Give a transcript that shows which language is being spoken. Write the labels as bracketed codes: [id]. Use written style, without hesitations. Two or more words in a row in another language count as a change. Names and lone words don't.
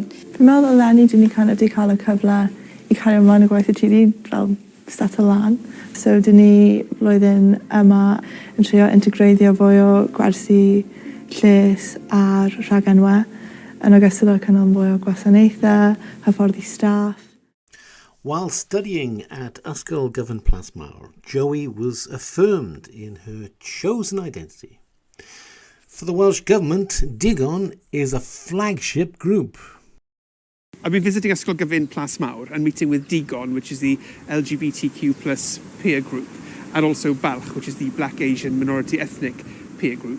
[cy] Fi'n meddwl eleni dyn ni [en] kind of [cy] di cael y cyfle I cario ymlaen y gwaith y tŷ fel start o lan. So dyn ni flwyddyn yma yn trio integreiddio fwy o gwersi, lles a'r rhagenwau yn ogystal â cynnal fwy o gwasanaethau, hyfforddi staff. [en] While studying at Ysgol Gyfan Plasmawr, Joey was affirmed in her chosen identity. For the Welsh Government, Digon is a flagship group. I've been visiting Ysgol Gyfan Plasmawr and meeting with Digon, which is the LGBTQ plus peer group, and also Balch, which is the Black Asian minority ethnic peer group.